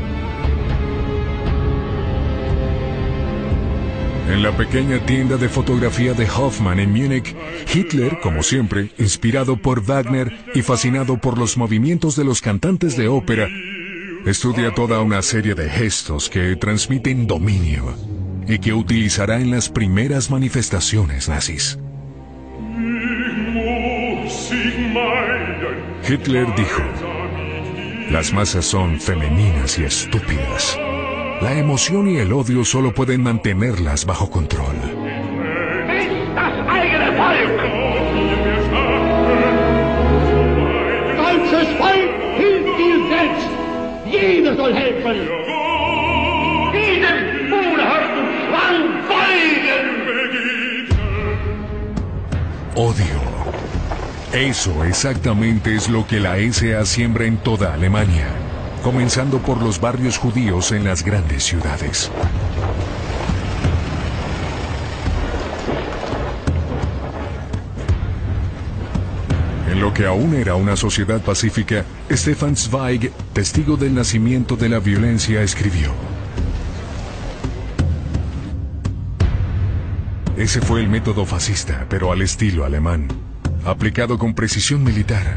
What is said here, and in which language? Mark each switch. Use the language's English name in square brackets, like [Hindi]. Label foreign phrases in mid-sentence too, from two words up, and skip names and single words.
[Spanish] En la pequeña tienda de fotografía de Hoffmann en Múnich, Hitler, como siempre, inspirado por Wagner y fascinado por los movimientos de los cantantes de ópera, estudia toda una serie de gestos que transmiten dominio y que utilizará en las primeras manifestaciones nazis. Hitler dijo: "Las masas son femeninas y estúpidas. La emoción y el odio solo pueden mantenerlas bajo control". [German] Deutsches Volk hilft dir selbst. Jeder soll helfen. Diesem unerhörten Zwang folgen. [Spanish] Odio. Eso exactamente es lo que la SA siembra en toda Alemania, comenzando por los barrios judíos en las grandes ciudades. En lo que aún era una sociedad pacífica, Stefan Zweig, testigo del nacimiento de la violencia, escribió: "Ese fue el método fascista, pero al estilo alemán, aplicado con precisión militar.